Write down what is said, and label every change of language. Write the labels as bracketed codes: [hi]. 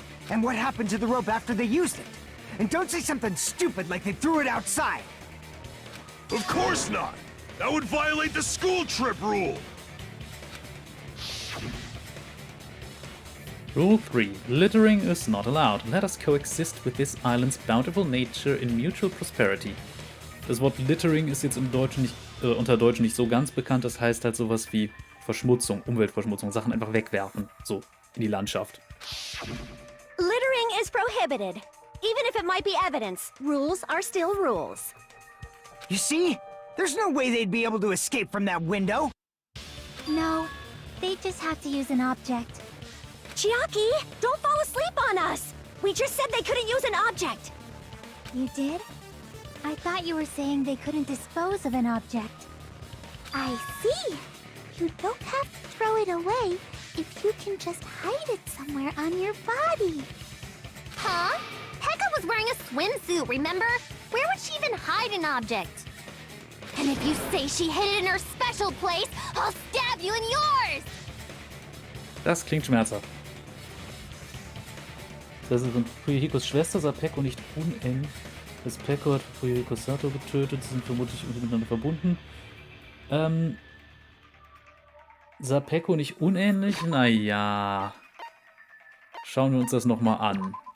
[en] And what happened to the rope after they used it? And don't say something stupid like they threw it outside. Of course not! That would violate the school trip rule! Rule 3. Littering is not allowed. Let us coexist with this island's bountiful nature in mutual prosperity. [de] Das Wort Littering ist jetzt im Deutschen nicht, unter Deutschen nicht so ganz bekannt. Das heißt halt sowas wie Verschmutzung, Umweltverschmutzung, Sachen einfach wegwerfen. So, in die Landschaft. [en] Littering is prohibited. Even if it might be evidence, rules are still rules. You see? There's no way they'd be able to escape from that window. No, they just have to use an object. Chiaki, don't fall asleep on us! We just said they couldn't use an object! You did? I thought you were saying they couldn't dispose of an object. I see! You don't have to throw it away if you can just hide it somewhere on your body. Huh? Pekka was wearing a swimsuit, remember? Where would she even hide an object? And if you say she hid it in her special place, I'll stab you in yours! [de] Das klingt schmerzhaft. Das ist Fuyuhikos Schwester, Sapeko nicht unähnlich. Das Peko hat Fuyuhiko Sato getötet, sie sind vermutlich miteinander verbunden. Sapeko nicht unähnlich? Naja. Schauen wir uns das nochmal an.